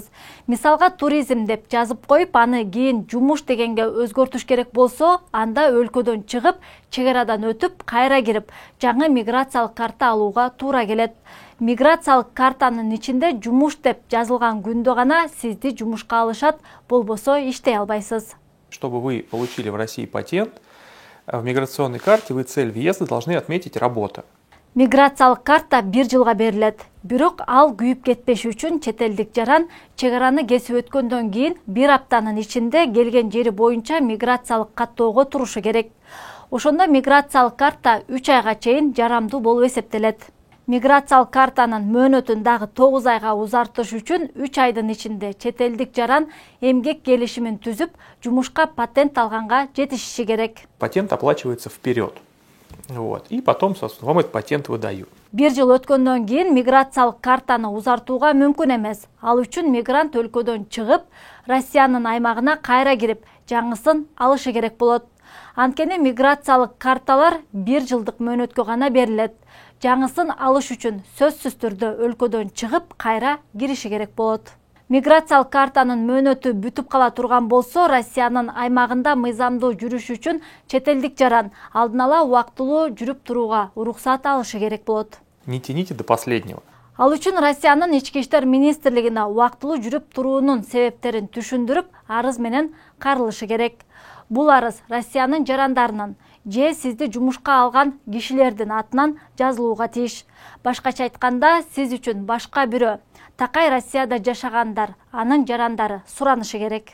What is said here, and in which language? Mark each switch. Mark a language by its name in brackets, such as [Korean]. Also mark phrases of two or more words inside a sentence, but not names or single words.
[Kyrgyz] Мисалга, туризм деп жазып коюп, аны кийин жумуш дегенге өзгөртүш керек болсо, анда өлкөдөн чыгып, чек арадан өтүп, кайра кирип, жаңы миграциялык карта алууга туура келет. Миграциялык картанын ичинде жумуш деп жазылган күндө гана сизди жумушка алышат, болбосо иштей албайсыз. [Russian] Чтобы вы получили в России патент, в миграционной карте вы цель въезда должны отметить «работа». [Kyrgyz] Миграциялык карта 1 жылга берилет. Бирок ал күйүп кетпеш үчүн четелдик жаран чек араны кесип өткөндөн кийин 1 аптанын ичинде келген жери боюнча миграциялык каттоого турушу керек. Ошондо миграциялык карта 3 айга чейин жарамдуу болуп эсептелет. Миграциялык картанын мөөнөтүн дагы 9 айга узартыш үчүн 3 айдын ичинде чет элдик жаран эмгек келишимин түзүп, жумушка патент алганга жетишиши керек. [Russian] Патент оплачивается вперед. Вот. И потом, собственно, вам этот патент выдают. [Kyrgyz] 1 жыл өткөндөн кийин миграциялык картаны узартууга мүмкүн эмес. Ал үчүн мигрант өлкөдөн чыгып, Россиянын аймагына кайра кирип, жаңысын алышы керек болот. Анткени миграциялык карталар 1 жылдык мөөнөткө гана берилет. Жаңысын алыш үчүн сөзсүз түрдө өлкөдөн чыгып, кайра кириши керек болот. Миграциялык картанын мөөнөтү бүтүп кала турган болсо, Россиянын аймагында мыйзамдуу жүрүш үчүн чет элдик жаран алдын ала убактылуу жүрүп турууга уруксат алышы керек болот. [Russian] Не тяните до последнего. [Kyrgyz] Ал үчүн Россиянын ички иштер министрлигине убактылуу жүрүп туруунун себептерин түшүндүрүп, арыз менен кайрылышы керек. Бул арыз Россиянын жарандарынын же сизди жумушка алган кишилердин атынан жазылууга тийиш. Башкача айтканда, сиз үчүн башка бирөө, такай Россияда жашагандар, анын жарандары суранышы керек.